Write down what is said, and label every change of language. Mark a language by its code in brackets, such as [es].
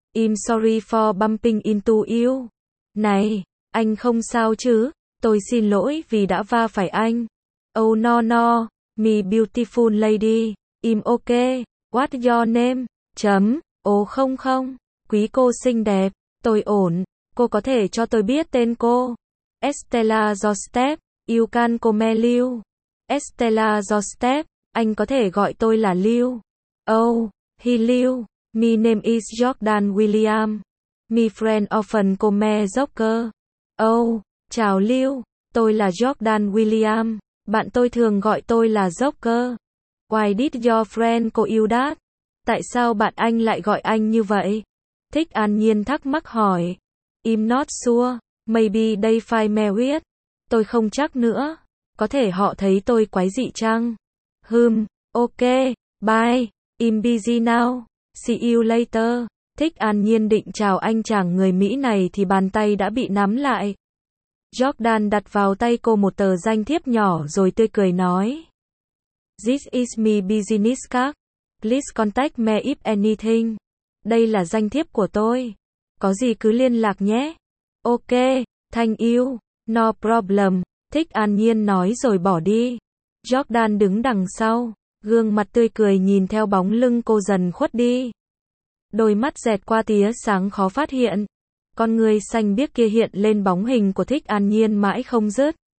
[en] I'm sorry for bumping into you. [vi] Này, anh không sao chứ? Tôi xin lỗi vì đã va phải anh. [en] Oh no no, my beautiful lady. I'm okay. What's your name? [vi] Chấm, oh không không. Quý cô xinh đẹp, tôi ổn. Cô có thể cho tôi biết tên cô? Estella Jostep, [en] you can call me Liu. [vi] Estella Jostep, anh có thể gọi tôi là Liu. [en] Oh, he Liu. My name is Jordan William. My friend often call me Joker. [vi] Oh, chào Liu. Tôi là Jordan William. Bạn tôi thường gọi tôi là Joker. [en] Why did your friend call you that? [vi] Tại sao bạn anh lại gọi anh như vậy? Thích An Nhiên thắc mắc hỏi. [en] I'm not sure. Maybe they find me weird. [vi] Tôi không chắc nữa. Có thể họ thấy tôi quái dị chăng? [en] Ok. Bye. I'm busy now. See you later. [vi] Thích An Nhiên định chào anh chàng người Mỹ này thì bàn tay đã bị nắm lại. Jordan đặt vào tay cô một tờ danh thiếp nhỏ rồi tươi cười nói. [en] This is my business card. Please contact me if anything. [vi] Đây là danh thiếp của tôi. Có gì cứ liên lạc nhé. [en] Ok. Thank you. No problem. [vi] Thích An Nhiên nói rồi bỏ đi. Jordan đứng đằng sau. Gương mặt tươi cười nhìn theo bóng lưng cô dần khuất đi. Đôi mắt dẹt qua tía sáng khó phát hiện. Con người xanh biếc kia hiện lên bóng hình của Thích An Nhiên mãi không dứt.